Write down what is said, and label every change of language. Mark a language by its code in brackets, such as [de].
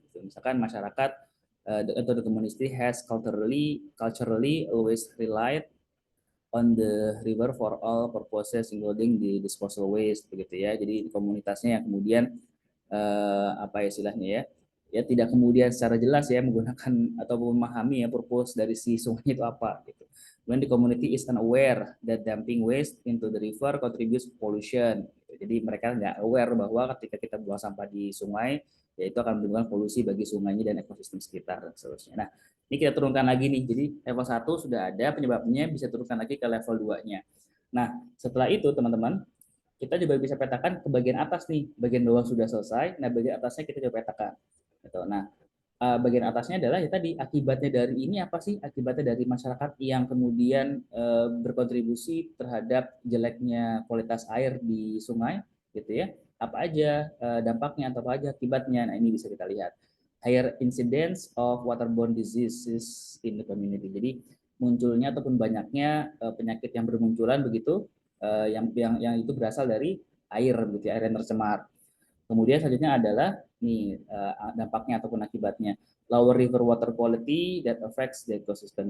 [id] Gitu. Misalkan masyarakat atau [en] the community has culturally always relied on the river for all purposes including the disposal waste [id] begitu ya. Jadi komunitasnya yang kemudian apa ya istilahnya ya, ya tidak kemudian secara jelas ya menggunakan atau memahami ya purpose dari si sungai itu apa gitu. [en] When the community is unaware that dumping waste into the river contributes pollution. [id] Jadi mereka nggak aware bahwa ketika kita buang sampah di sungai, ya itu akan menimbulkan polusi bagi sungainya dan ekosistem sekitar dan seterusnya. Nah, ini kita turunkan lagi nih. Jadi level 1 sudah ada penyebabnya, bisa turunkan lagi ke level 2-nya. Nah, setelah itu teman-teman, kita juga bisa petakan ke bagian atas nih. Bagian bawah sudah selesai, nah bagian atasnya kita coba petakan. Gitu. Nah, bagian atasnya adalah ya tadi akibatnya dari ini apa sih? Akibatnya dari masyarakat yang kemudian berkontribusi terhadap jeleknya kualitas air di sungai, gitu ya. Apa aja dampaknya atau apa aja akibatnya? Nah, ini bisa kita lihat. [en] Higher incidence of waterborne diseases in the community. [id] Jadi munculnya ataupun banyaknya penyakit yang bermunculan begitu yang itu berasal dari air begitu ya, air yang tercemar. Kemudian selanjutnya adalah nih dampaknya ataupun akibatnya [en] lower river water quality that affects the ecosystem.